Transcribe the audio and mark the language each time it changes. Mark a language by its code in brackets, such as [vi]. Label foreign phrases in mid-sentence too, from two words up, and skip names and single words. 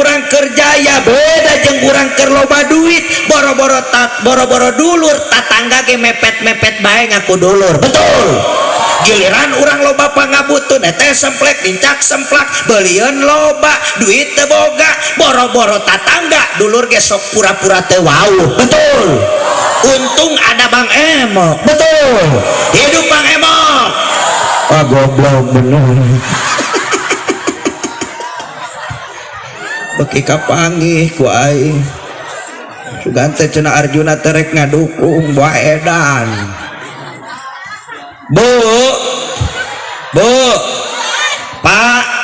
[su] urang kerjaya beda jeung urang keur loba duit boro-boro dulur tatangga ge mepet-mepet bae ngaku dulur betul giliran urang loba pangabutuh teh semplek dincak semplak beulieun loba duit teu boga boro-boro tatangga dulur ge sok pura-pura teu wauh betul [id] untung ada [su] Bang Emok betul hidup Bang Emok goblok bener beki kapanggih ku aing sugan teh cenah Arjuna terek ngadukung bae edan Bu Pak